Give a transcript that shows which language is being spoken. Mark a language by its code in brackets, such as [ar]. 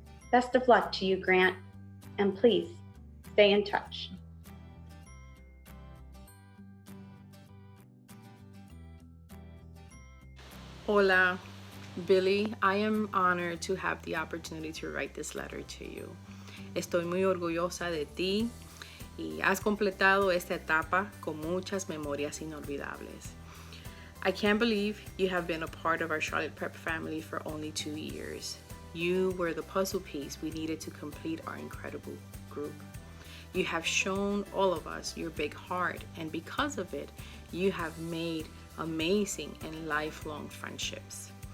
[en] Best of luck to you, Grant, and please stay in touch. [es] Hola, Billy. [en] I am honored to have the opportunity to write this letter to you. [es] Estoy muy orgullosa de ti y has completado esta etapa con muchas memorias inolvidables. [en] I can't believe you have been a part of our Charlotte Prep family for only 2 years. You were the puzzle piece we needed to complete our incredible group. You have shown all of us your big heart, and because of it, you have made amazing and lifelong friendships.